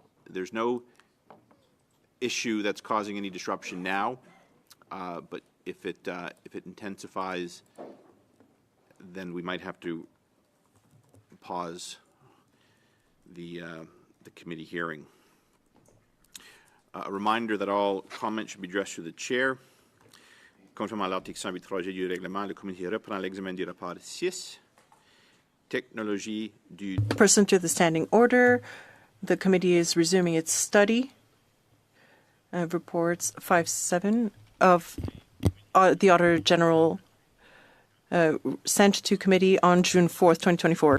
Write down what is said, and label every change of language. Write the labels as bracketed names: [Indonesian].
[English] There's no issue that's causing any disruption now, but if it intensifies, then we might have to pause the committee hearing. A reminder that all comments should be addressed to the chair. [French] Conformément à l'article 108.3G du règlement, le comité reprend l'examen du rapport 6. Technologie du... [English] Pursuant to the standing order, the committee is resuming its study of reports 5-7 of the Auditor General sent to committee on June 4th, 2024.